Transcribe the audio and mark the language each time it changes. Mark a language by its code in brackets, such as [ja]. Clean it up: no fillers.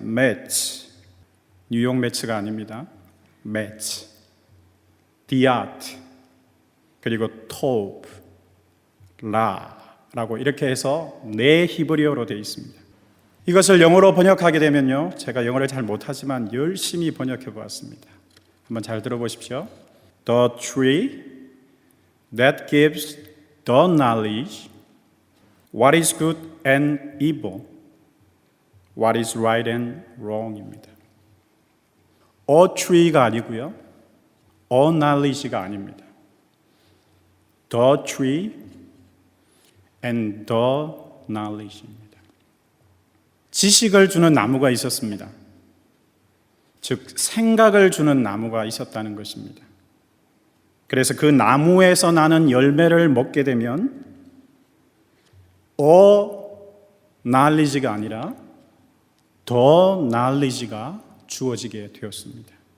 [ko] 매치, 뉴욕 매치가 아닙니다. 매치, 디아트, 그리고 토브, 라라고 이렇게 해서 4 히브리어로 되어 있습니다. 이것을 영어로 번역하게 되면요, 제가 영어를 잘 못하지만 열심히 번역해 보았습니다. 한번 잘 들어보십시오. [en] The tree that gives the knowledge what is good and evil, what is right and wrong입니다. A tree가 [ko] 아니고요, [en] a knowledge가 [ko] 아닙니다. [en] The tree and the knowledge입니다. [ko] 지식을 주는 나무가 있었습니다. 즉 생각을 주는 나무가 있었다는 것입니다. 그래서 그 나무에서 나는 열매를 먹게 되면 knowledge가 아니라 [en] the knowledge [ko] 가 주어지게 되었습니다.